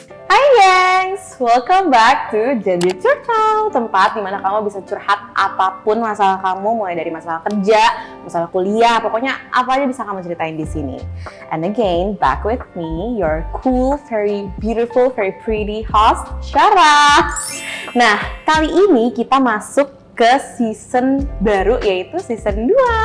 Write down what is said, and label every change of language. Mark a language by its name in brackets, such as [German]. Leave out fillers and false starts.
[Indonesian] Hai gengs, [English] welcome back to [Indonesian] Jadi Curhat, tempat dimana kamu bisa curhat apapun masalah kamu, mulai dari masalah kerja, masalah kuliah, pokoknya apa aja bisa kamu ceritain di sini. [English] And again, back with me, your cool, very beautiful, very pretty host, Syara. [Indonesian] Nah, kali ini kita masuk ke season baru, yaitu season 2.